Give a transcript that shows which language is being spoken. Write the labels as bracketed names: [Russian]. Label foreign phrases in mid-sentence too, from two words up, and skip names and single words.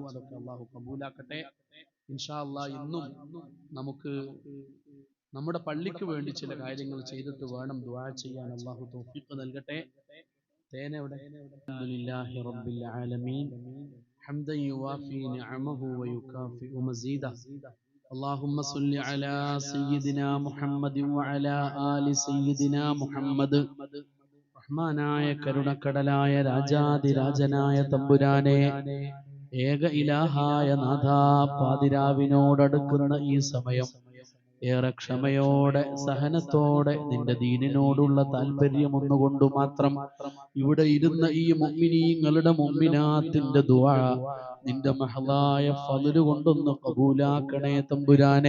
[Malayalam] അതൊക്കെ അള്ളാഹു കബൂലാക്കട്ടെ [Arabic] إن شاء الله. [Malayalam] ഇന്നും നമുക്ക് നമ്മുടെ പള്ളിക്ക് വേണ്ടി ചില കാര്യങ്ങൾ ചെയ്തിട്ട് വേണം ദുആ ചെയ്യാൻ. അള്ളാഹു തൗഫീഖ് നൽകട്ടെ. [Arabic] الحمد لله رب العالمين حمدا يوافي نعمه ويكافئ مزيده. اللهم صل على سيدنا محمد وعلى آل سيدنا محمد. [Malayalam] റഹ്മാനായ കരുണക്കടലായ രാജാതിരാജനായ തമ്പുരാനെ, ഏക ഇലാഹായ നാഥാ, പാതിരാവിനോടടുക്കുന്ന ഈ സമയം ഏറെ ക്ഷമയോടെ സഹനത്തോടെ നിന്റെ ദീനിനോടുള്ള താല്പര്യം ഒന്നുകൊണ്ട് മാത്രം ഇവിടെ ഇരുന്ന ഈ മുഅ്മിനീങ്ങളുടെ മുഅ്മിനാത്തിന്റെ ദുആ നിന്റെ മഹളായ ഫള് കൊണ്ടൊന്ന് കബൂലാക്കണേ തമ്പുരാനെ.